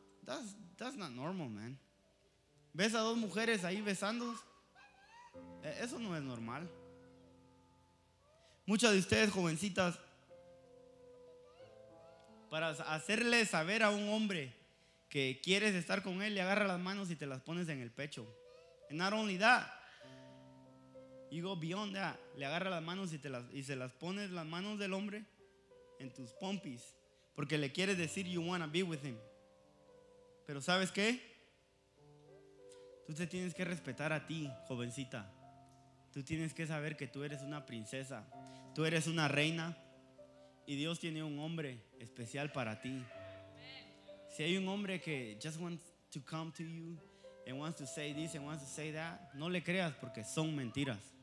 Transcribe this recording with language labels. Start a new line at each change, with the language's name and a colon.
English: That's not normal, man.
Spanish: ¿Ves a dos mujeres ahí besándose? Eso no es normal. Muchas de ustedes, jovencitas, para hacerle saber a un hombre que quieres estar con él, le agarra las manos y te las pones en el pecho.
English: And not only that, you go beyond that.
Spanish: Le agarra las manos y se las pones las manos del hombre en tus pompis, porque le quieres decir
English: you wanna be with him.
Spanish: Pero ¿sabes qué? Tú te tienes que respetar a ti, jovencita. Tú tienes que saber que tú eres una princesa, tú eres una reina, y Dios tiene un hombre especial para ti. Si hay un hombre que
English: just wants to come to you and wants to say this and wants to say that,
Spanish: no le creas, porque son mentiras.